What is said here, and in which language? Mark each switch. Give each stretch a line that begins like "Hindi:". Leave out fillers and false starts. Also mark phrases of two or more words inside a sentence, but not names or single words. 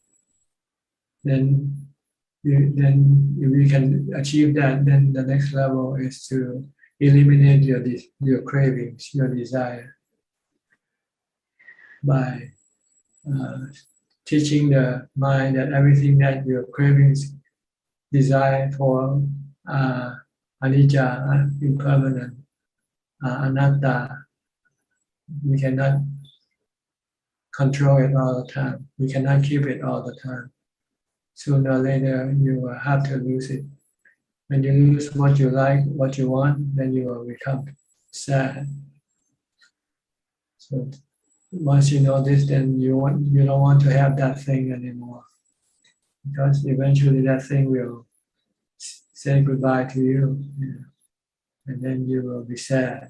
English: Then if you can achieve that, then the next level is to eliminate your cravings, your desire, by teaching the mind that everything that your cravings desire for anicca, impermanent, anatta, you cannot control it all the time. You cannot keep it all the time. sooner or later you will have to lose it. When you lose what you like, what you want, then you will become sad. So once you know this, then you don't want to have that thing anymore, because eventually that thing will say goodbye to you, and then you will be sad.